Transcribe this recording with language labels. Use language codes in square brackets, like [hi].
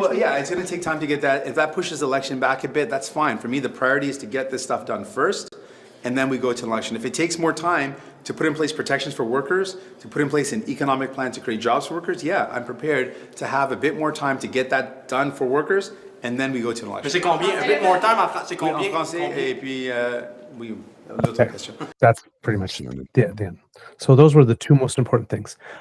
[en] Well, yeah, it's going to take time to get that. If that pushes the election back a bit, that's fine. For me, the priority is to get this stuff done first, and then we go to an election. If it takes more time to put in place protections for workers, to put in place an economic plan to create jobs for workers, yeah, I'm prepared to have a bit more time to get that done for workers, and then we go to an election. [fr] C'est combien? Un [en] bit more time [fr] c'est Oui, combien? en français, et puis, oui, l'autre question. [en] That's pretty much the end. So those were the two most important things.